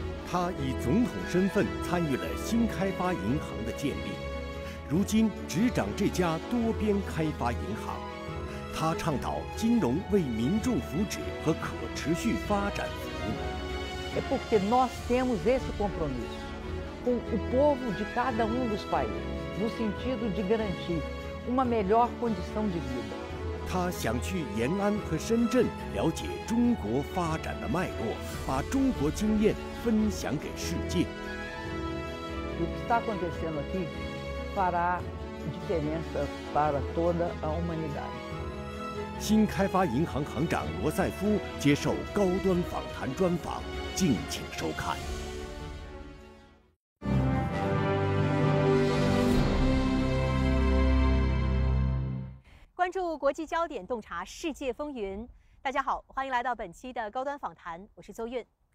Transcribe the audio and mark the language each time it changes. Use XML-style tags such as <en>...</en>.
<zh>他以总统身份参与了新开发银行的建立，如今执掌这家多边开发银行。他倡导金融为民众福祉和可持续发展服务。</zh> <pt>É porque nós temos esse compromisso com o povo de cada dos países, no sentido de garantir uma melhor condição de vida.</pt> <zh>他想去延安和深圳了解中国发展的脉络，把中国经验分享给世界。</zh> <pt>E o que está acontecendo aqui fará diferença para toda a humanidade.</pt> <zh>新开发银行行长罗塞夫接受高端访谈专访，敬请收看。关注国际焦点，洞察世界风云。大家好，欢迎来到本期的高端访谈，我是邹韵。</zh>